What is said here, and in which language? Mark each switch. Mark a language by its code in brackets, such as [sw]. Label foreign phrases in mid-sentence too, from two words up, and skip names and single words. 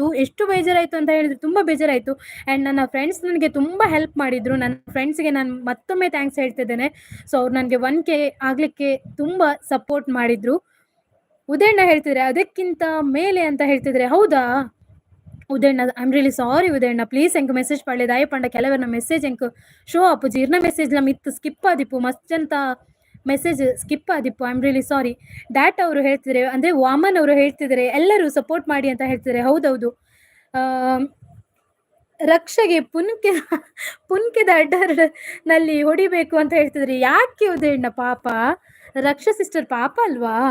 [kn] ಎಷ್ಟು ಬೇಜಾರಾಯಿತು ಅಂತ ಹೇಳಿದ್ರೆ ತುಂಬ ಬೇಜಾರಾಯಿತು. ಆ್ಯಂಡ್ ನನ್ನ ಫ್ರೆಂಡ್ಸ್ ನನಗೆ ತುಂಬ ಹೆಲ್ಪ್ ಮಾಡಿದರು. ನನ್ನ ಫ್ರೆಂಡ್ಸ್ಗೆ ನಾನು ಮತ್ತೊಮ್ಮೆ ಥ್ಯಾಂಕ್ಸ್ ಹೇಳ್ತಿದ್ದೇನೆ. ಸೊ ಅವ್ರು ನನಗೆ 1K ಆಗಲಿಕ್ಕೆ ತುಂಬ ಸಪೋರ್ಟ್ ಮಾಡಿದರು. ಉದಯಣ್ಣ ಹೇಳ್ತಿದ್ರೆ ಅದಕ್ಕಿಂತ ಮೇಲೆ ಅಂತ ಹೇಳ್ತಿದ್ರೆ, ಹೌದಾ ಉದಯಣ್ಣ? [en] I am really sorry [tcy] ಉದಯಣ್ಣ, ಪ್ಲೀಸ್ ಎಂಕ್ ಮೆಸೇಜ್ ಪಡ್లేదు ಆಯಪಂಡ ಕೆಲವರ ಮೆಸೇಜ್ ಎಂಕ್ ಶೋ ಆಪುಜಿ ಇರ್ನ ಮೆಸೇಜ್ಲ ಮಿತ್ತು ಸ್ಕಿಪ್ ಆದಿಪ್ಪು ಮಸ್ತ್ ಮೆಸೇಜ್ ಸ್ಕಿಪ್ ಆದಿಪ್ಪು. [en] I am really sorry. [kn] ಡ್ಯಾಟ್ ಅವರು ಹೇಳ್ತಿದ್ದಾರೆ, ಅಂದರೆ ವಾಮನ್ ಅವರು ಹೇಳ್ತಿದ್ದಾರೆ ಎಲ್ಲರೂ ಸಪೋರ್ಟ್ ಮಾಡಿ ಅಂತ ಹೇಳ್ತಿದ್ದಾರೆ. ಹೌದೌದು. ರಕ್ಷೆಗೆ ಪುನ್ಕಿದ ಅಡ್ಡರ್ನಲ್ಲಿ ಹೊಡಿಬೇಕು ಅಂತ ಹೇಳ್ತಿದ್ರಿ. ಯಾಕೆ ಉದಯಣ್ಣ? ಪಾಪ ರಕ್ಷಾ ಸಿಸ್ಟರ್ ಪಾಪ ಅಲ್ವಾ?